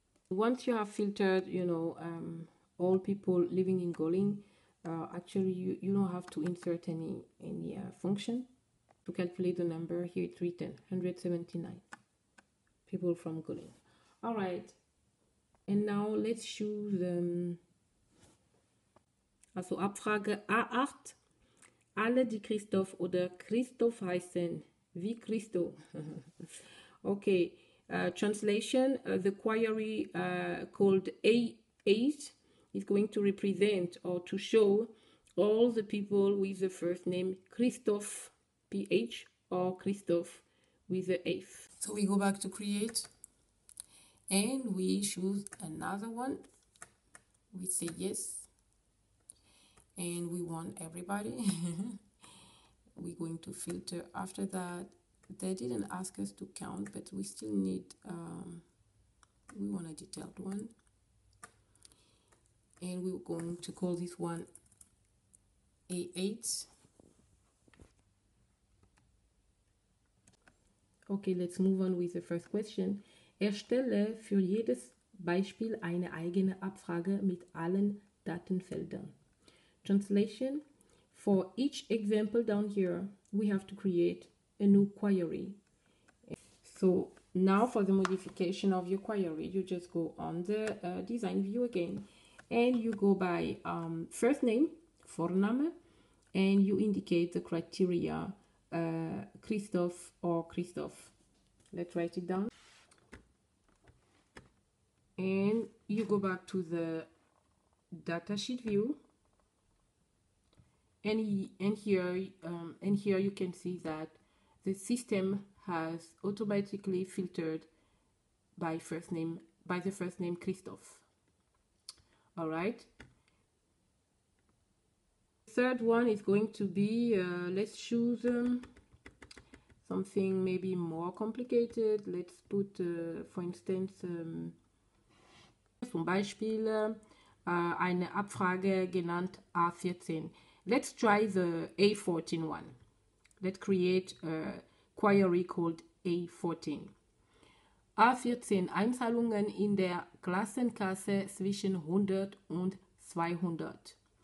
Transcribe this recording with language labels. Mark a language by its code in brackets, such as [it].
[en] Once you have filtered, you know, all people living in Goling, actually you don't have to insert any function to calculate the number. Here it's written 179 people from Goling. All right, and now let's choose also Abfrage A8. [de] Alle, die Christoph oder Christoph heißen, wie Christo. [en] Okay, translation, the query called A8 is going to represent or to show all the people with the first name Christoph, PH, or Christoph with the F. So we go back to create and we choose another one. We say yes. And we want everybody. We're going to filter after that. They didn't ask us to count, but we still need, we want a detailed one. And we're going to call this one A8. Okay, let's move on with the first question. [de] Erstelle für jedes Beispiel eine eigene Abfrage mit allen Datenfeldern. [en] Translation, for each example down here, we have to create a new query. So now for the modification of your query, you just go on the design view again, and you go by first name, Vorname, and you indicate the criteria, Christoph or Christoph. Let's write it down. And you go back to the datasheet view. And here you can see that the system has automatically filtered by the first name Christoph. All right. Third one is going to be let's choose something maybe more complicated. Let's put for instance [de] zum Beispiel eine Abfrage genannt A14. [en] Let's try the A14 one. Let's create a query called A14. [de] A14 Einzahlungen in der Klassenkasse zwischen 100 und 200.